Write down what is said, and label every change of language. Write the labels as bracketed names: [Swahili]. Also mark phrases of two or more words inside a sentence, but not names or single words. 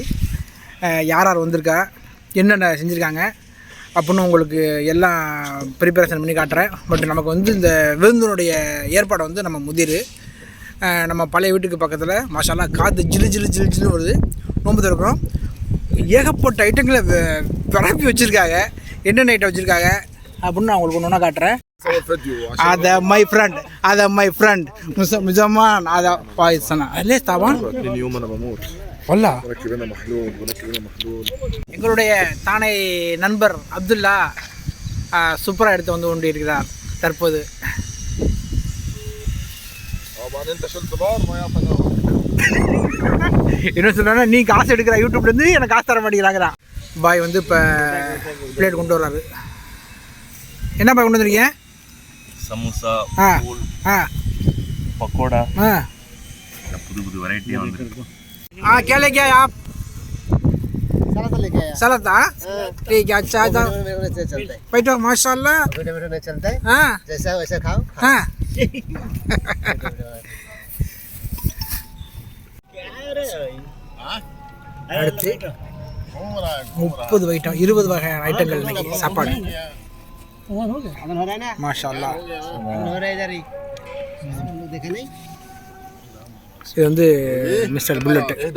[Tamil] யார் வந்திருக்கா, என்னென்ன செஞ்சுருக்காங்க அப்படின்னு உங்களுக்கு எல்லாம் ப்ரிப்பரேஷன் பண்ணி காட்டுறேன். பட் நமக்கு வந்து இந்த விருந்தினுடைய ஏற்பாடை வந்து நம்ம முதிர் நம்ம பழைய வீட்டுக்கு பக்கத்தில் [Arabic] ما شاء الله [Tamil] காற்று ஜில்லு வருது. நோம்பு திறக்கிறோம். ஏகப்பட்ட ஐட்டங்களை பரப்பி வச்சுருக்காங்க. என்னென்ன ஐட்டம் வச்சுருக்காங்க அப்படின்னு நான் உங்களுக்கு ஒன்று காட்டுறேன். [Arabic] هذا [English] my friend [Arabic] من زمان. هذا بايسنا ليش طبعا اليوم انا بموت والله. ركب لنا محلول. [Tamil] எங்களுடைய தானே நண்பர் அப்துல்லா சூப்பராக எடுத்து வந்து கொண்டு இருக்கிறார் தற்போது. என்ன சொல்றாங்க, நீ காசு எடுக்கிற யூடியூப்லேருந்து எனக்கு காசு தர மாட்டேங்கிறாங்கிறான். பாய் வந்து இப்போ பிளேட் கொண்டு வர்றாரு. என்ன பாய் கொண்டு வந்துருக்கீங்க? சமோசா, பூல், பக்கோடா, புது வெரைட்டியாக வந்துருக்கு. [Hindi] क्या लेके आए आप? सलाद था। ठीक है, अच्छा था। बैठो माशाल्लाह। वीडियो चलता है। हाँ, जैसा वैसा खाओ। हाँ। [Tamil] அடுத்து 30 ஐட்டம் 20 வகையான ஐட்டங்கள் இன்னைக்கு சாப்பாடு. [Arabic] ما شاء الله. [Tamil] இது வந்து மிஸ்டர் புல்லட்.